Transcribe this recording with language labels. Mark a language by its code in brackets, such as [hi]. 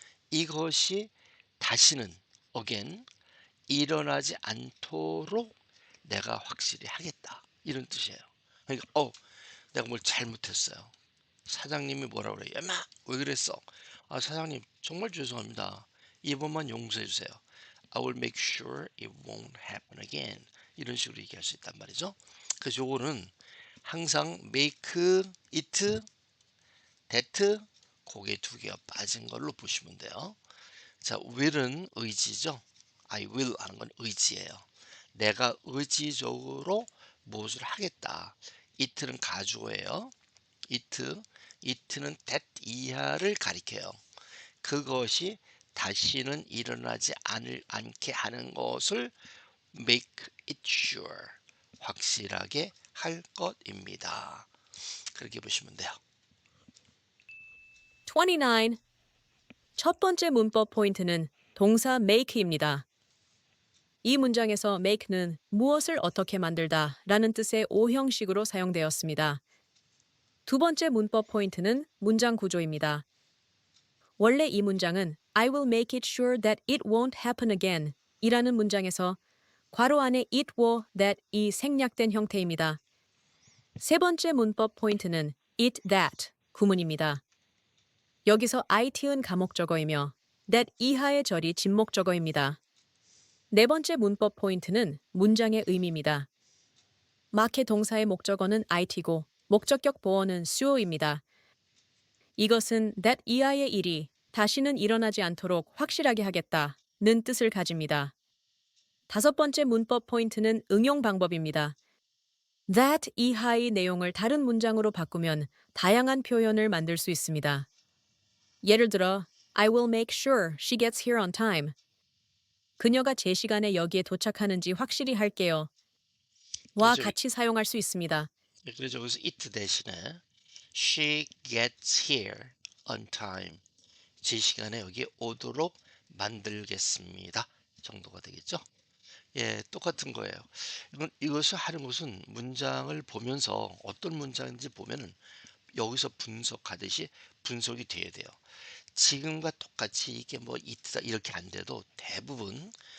[ko] 이것이 다시는 again 일어나지 않도록 내가 확실히 하겠다. 이런 뜻이에요. 그러니까 내가 뭘 잘못했어요. 사장님이 뭐라 그래요? 야마 왜 그랬어? 아 사장님 정말 죄송합니다. 이번만 용서해 주세요. [en] I will make sure it won't happen again. [ko] 이런 식으로 얘기할 수 있단 말이죠. 그래서 요거는 항상 make it, that 고개 두 개가 빠진 걸로 보시면 돼요. 자, will은 의지죠. I will 하는 건 의지예요. 내가 의지적으로 무엇을 하겠다. it는 가주어예요. it는 that 이하를 가리켜요. 그것이 다시는 일어나지 않게 하는 것을 [en] make it sure [ko] 확실하게 할 것입니다. 그렇게 보시면 돼요. 29. 첫 번째 문법 포인트는 동사 make입니다. 이 문장에서 make는 무엇을 어떻게 만들다 라는 뜻의 오형식으로 사용되었습니다. 두 번째 문법 포인트는 문장 구조입니다. 원래 이 문장은 [en] I will make it sure that it won't happen again [ko] 이라는 문장에서 괄호 안에 it will that이 생략된 형태입니다. 세 번째 문법 포인트는 it that 구문입니다. 여기서 it은 가목적어이며 that 이하의 절이 진목적어입니다. 네 번째 문법 포인트는 문장의 의미입니다. 마케 동사의 목적어는 it고 목적격 보어는 su어입니다. 이것은 that 이하의 일이 다시는 일어나지 않도록 확실하게 하겠다는 뜻을 가집니다. 다섯 번째 문법 포인트는 응용 방법입니다. that 이하의 내용을 다른 문장으로 바꾸면 다양한 표현을 만들 수 있습니다. 예를 들어, [en] I will make sure she gets here on time. [ko] 그녀가 제 시간에 여기에 도착하는지 확실히 할게요. 와 그래서, 같이 사용할 수 있습니다. 그래서 여기서 [en] it [ko] 대신에 [en] she gets here on time. [ko] 제 시간에 여기 오도록 만들겠습니다. 정도가 되겠죠. 예, 똑같은 거예요. 이것을 하는 것은 문장을 보면서 어떤 문장인지 보면은 여기서 분석하듯이 분석이 돼야 돼요. 지금과 똑같이 이게 뭐 이트다 이렇게 안 돼도 대부분